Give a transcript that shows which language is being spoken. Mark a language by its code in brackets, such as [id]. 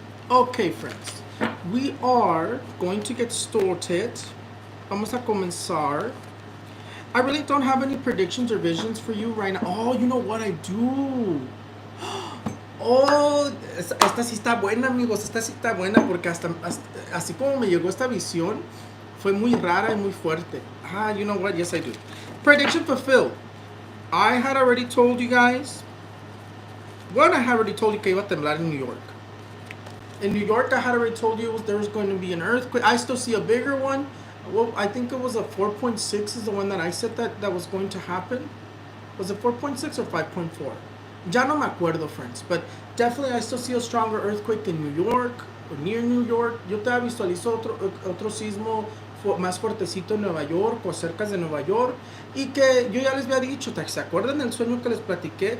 [en] Okay, friends, we are going to get started. [es] Vamos a comenzar. [en] I really don't have any predictions or visions for you right now. Oh, you know what I do? [es] Oh, esta sí está buena, amigos. Esta sí está buena porque hasta así como me llegó esta visión, fue muy rara y muy fuerte. [en] You know what? Yes, I do. Prediction fulfilled. I had already told you guys. One, I had already told you [es] que iba a temblar en [en] New York. In New York, I had already told you there was going to be an earthquake. I still see a bigger one. Well, I think it was a 4.6 is the one that I said that was going to happen. Was it 4.6 or 5.4? [es] Ya no me acuerdo, [en] friends. But definitely I still see a stronger earthquake in New York or near New York. [es] Yo te visualizo otro sismo más fuertecito en Nueva York o cerca de Nueva York. Y que yo ya les había dicho, ¿se acuerdan del sueño que les platiqué?